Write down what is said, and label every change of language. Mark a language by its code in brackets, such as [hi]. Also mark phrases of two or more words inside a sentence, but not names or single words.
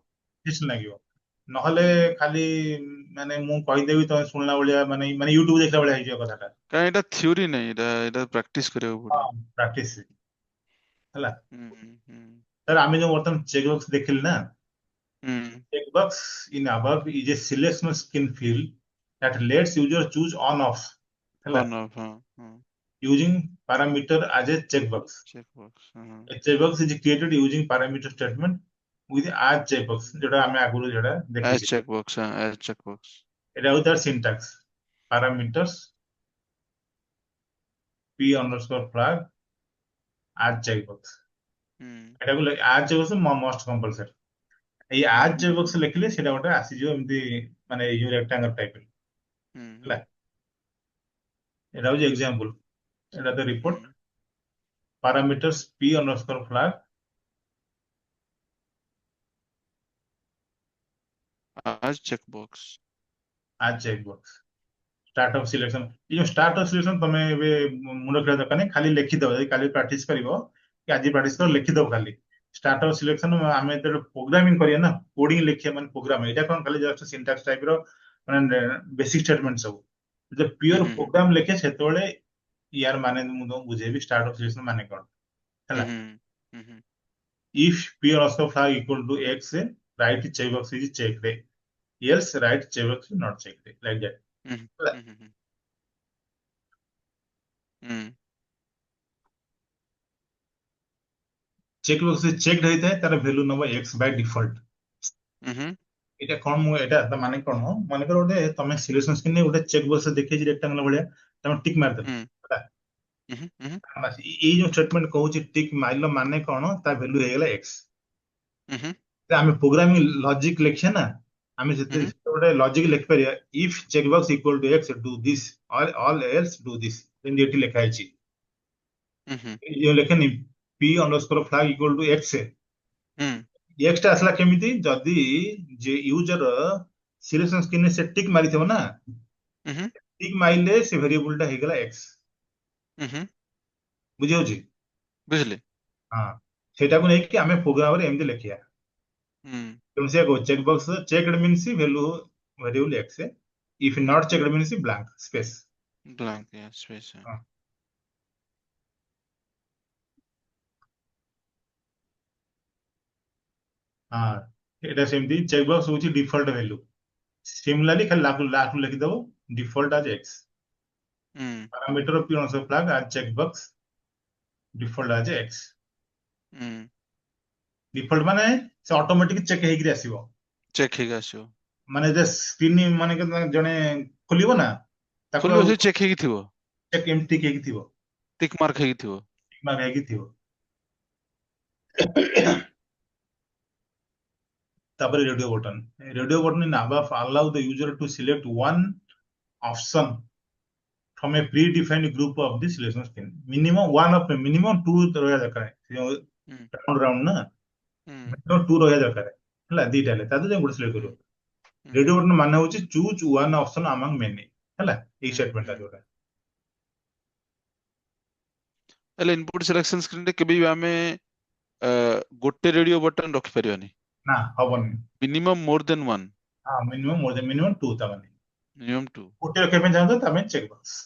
[or] ଇଣ୍ଟରେଷ୍ଟିଂ ଲାଗିବ। ନହେଲେ ହୁଁ ଖାଲି ମାନେ ମୁଁ କହିଦେବି, ତମେ ଶୁଣିଲା ଭଳିଆ, ମାନେ ୟୁଟ୍ୟୁବ ଦେଖିଲା ଭଳିଆ ହେଇଯିବ କଥାଟା। କାହିଁ ଏଇଟା ଥିଓରି ନାହିଁ, ଏଇଟା ଏଇଟା ପ୍ରାକ୍ଟିସ କରିବାକୁ ହଁ, ପଡିବ। ପ୍ରାକ୍ଟିସ ହେଲା। ହୁଁ ହୁଁ ତାହେଲେ ଆମେ ଯୋଉ ବର୍ତ୍ତମାନ [en] check box [or] ଦେଖିଲେ ନା, ହୁଁ [en] checkbox in above is a selection skin field that lets user choose on off ହେଲା, on off [or] ହଁ ହଁ [en] using parameter as a checkbox. check box ହଁ A checkbox is created using parameter statement with as checkbox, [or] ଯୋଉଟା ଆମେ ଆଗରୁ ଯୋଉଟା ଏଜ୍ ଦେଖିଛେ। [en] check box ହଁ as check box. [or] ଏଟା ହଉଛି ତାର [en] syntax, parameters p underscore flag as checkbox। [or] ହୁଁ [en] ଏଟାକୁ as checkbox must compulsory। [or] ଏଇ [en] as check box [or] ଲେଖିଲେ ସେଇଟା ଗୋଟେ ଆସିଯିବ ଏମିତି ମାନେ ଏଇ ଯୋଉ [en] rectangle type [or] ହୁଁ ହେଲା। ଏଟା ହଉଛି ଏକ୍ସାମ୍ପଲ, ଏଟା ତ ହୁଁ [en] report parameters p underscore flag as checkbox। as checkbox start of selection। [hi] ये जो [en] start of selection [or] ତମେ ଏବେ ମୁଣ୍ଡ ଖେଳିବା ଦରକାର ନାହିଁ, ଖାଲି ଲେଖିଦବ। ଯଦି କାଲି ପ୍ରାକ୍ଟିସ କରିବ କି ଆଜି ପ୍ରାକ୍ଟିସ କର, ଲେଖିଦବ ଖାଲି [en] start of selection। [or] ଆମେ ଯେତେବେଳେ ପ୍ରୋଗ୍ରାମିଂ କରିବା ନା, କୋଡିଂ ଲେଖିବା ମାନେ ପ୍ରୋଗ୍ରାମ, ଏଇଟା କଣ ଖାଲି [en] just syntax type [or] ର ମାନେ [en] basic statement [or] ସବୁ। ଯେତେବେଳେ ହୁଁ ପିଓର ହୁଁ ପ୍ରୋଗ୍ରାମ ଲେଖେ ସେତେବେଳେ ୟାର ମାନେ ମୁଁ ତମକୁ ବୁଝେଇବି [en] start of selection [or] ମାନେ କଣ ହୁଁ ହେଲା। ହୁଁ ହୁଁ [en] if p also flag equal to x, right checkbox is checked, else right checkbox is not checked, like that [or] ହୁଁ ହେଲା। ହୁଁ ହୁଁ ହୁଁ [en] checkbox checked [or] ହେଇଥାଏ ତାର [en] ଭ୍ୟାଲୁ ନବ x by default। [or] ହୁଁ ହୁଁ ଏଇଟା କଣ, ମୁଁ ଏଇଟା ତା ମାନେ କଣ, ମନେକର ଗୋଟେ ତମେ [en] selection screen-re [or] ଗୋଟେ [en] check box [or] ଦେଖେଇଛି ରେକ୍ଟାଙ୍ଗଲ ଭଳିଆ, ତମେ ଟିକ୍ ମାରିଦେଲ ହୁଁ ହେଲା। ହୁଁ ହୁଁ ବାସ୍ ଏଇ ଯୋଉ ଷ୍ଟେଟମେଣ୍ଟ କହୁଛି ଟିକ୍ ମାରିଲ ମାନେ କଣ, ତା ଭ୍ୟାଲୁ ହେଇଗଲା x। ହୁଁ ଆମେ [en] programming logic [or] ଲେଖିବା ନା, ଆମେ ହୁଁ ଗୋଟେ ଲଜିକ ଲେଖିପାରିବା [en] if checkbox equal to x do this or all else do this, [or] ଯେମିତି ଏଠି ଲେଖା ହେଇଛି। ହୁଁ ଏଇ ଯୋଉ ଲେଖେନି [en] p underscore flag equal to x, [or] ହୁଁ x ଟା ଆସିଲା କେମିତି, ଯଦି ଯେ ୟୁଜର [en] selection screen-re [or] ସେ ଟିକ୍ ମାରିଥିବ ନା, ହୁଁ ଟିକ୍ ମାଇଲେ ସେ ଭେରିଏବୁଲ ଟା ହେଇଗଲା x। ହୁଁ ବୁଝିହଉଛି? ବୁଝିଲି। ହଁ, ସେଇଟାକୁ ନେଇକି ଆମେ ପ୍ରୋଗ୍ରାମରେ ଏମିତି ଲେଖିବା। ହୁଁ ତେଣୁ ସେ [en] check box checked means value variable x, if not checked means blank space। blank yeah space [or] ହଁ ହଁ, ଏଇଟା ସେମିତି [en] check box [or] ହଉଛି [en] default value. ସିମିଲାରଲି ଖାଲି ଲାଷ୍ଟ ଲେଖିଦବ default as x, [or] ହୁଁ [en] parameter of p also flag as checkbox default as x। [or] ହୁଁ ଡିଫଲ୍ଟ ମାନେ ସେ [en] automatic check [or] ହେଇକିରି ଆସିବ। ଚେକ୍ ହେଇକି ଆସିବ, ମାନେ ଯେ ସ୍କ୍ରିନ୍ ମାନେ ଜଣେ ଖୋଲିବ ନା, ତାକୁ ଖୋଲିବ ଆଉ ସେ ଚେକ୍ ହେଇକି ଥିବ, ଚେକ୍ ଏମିତି ହେଇକି ଥିବ, [en] tick mark [or] ହେଇକି ଥିବ। ମାନେ ହେଇକି ଥିବ। ତାପରେ [en] radio button in above allow the user to select one option from a predefined group of the selection screen। minimum two [or] ରହିବା ଦରକାର। ହୁଁ ରାଉଣ୍ଡ ନା ହୁଁ [en] minimum two [or] ରହିବା ଦରକାର ହେଲା, ଦିଟା ହେଲେ ତା ଦେହରେ ଗୋଟେ ସିଲେକ୍ଟ ହୁଁ କରିବ। ହୁଁ [en] radio button [or] ମାନେ ହଉଛି [en] choose one option among many [or] ହେଲା, ଏଇ ହୁଁ ଷ୍ଟେଟମେଣ୍ଟ ହୁଁ ଟା ଯୋଉଟା। ହେଲେ [en] input selection screen-re [or] କେବେ ବି ଆମେ ଗୋଟେ [en] radio button [or] ରଖିପାରିବାନି, ନା ହବନି। [en] minimum more than one, [or] ହଁ [en] minimum two, [or] ତା ମାନେ [en] minimum two. [or] ଗୋଟେ ରଖିବା ପାଇଁ ଚାହୁଁଛ ତା ପାଇଁ [en] check box